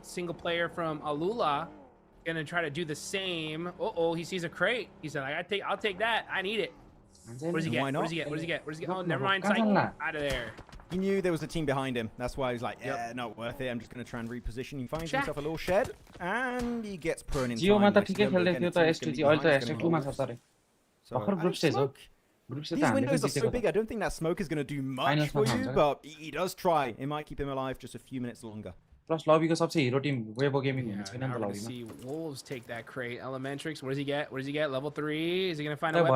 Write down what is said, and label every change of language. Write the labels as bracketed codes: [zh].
[en] Single player from Alula going to try to do the same. Uh-oh, he sees a crate. He said, I'll take that. I need it. What does he get? What does he get? What does he get? What does he get? Oh, never mind. Psych. Out of there. He knew there was a team behind him. That's why he's like, yeah, not worth it. I'm just going to try and reposition. He finds himself a little shed, and he gets prone in time. [ne] जियोमा त ठिकै खेल्दै थियो त STG अहिले त #2 मा छ तरे भर्खर ग्रुप स्टेज हो group stage [en] These windows are so big. I don't think that smoke is going to do much for you, but he does try. It might keep him alive just a few minutes longer. [ne] Plus लबीको सबसे hero team Weibo gaming हुन्छ हैन त लबीमा [en] see Wolves take that crate. Elementrix, what does he get? What does he get? Level 3. Is he going to find a weapon?